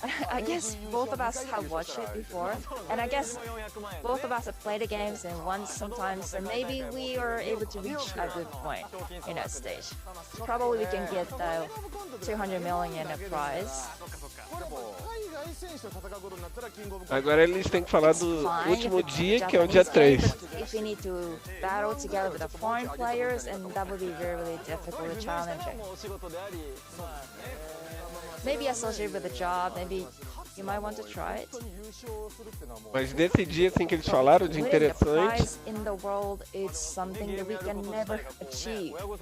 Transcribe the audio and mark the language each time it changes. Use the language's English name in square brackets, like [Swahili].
[English] I guess both of us have watched it before, and I guess both of us have played the games and once sometimes, so maybe we are able to reach a good point in that stage. Probably we can get the 200 million prize. [Portuguese] Agora eles têm que falar do último dia, que é o dia 3. [English] If we need to battle together with the foreign players, and that would be really difficult and challenging. Maybe associated with a job, maybe you might want to try it. [Portuguese] Mas nesse dia assim que eles falaram de interessante, [English] prize in the world is something that we can never achieve.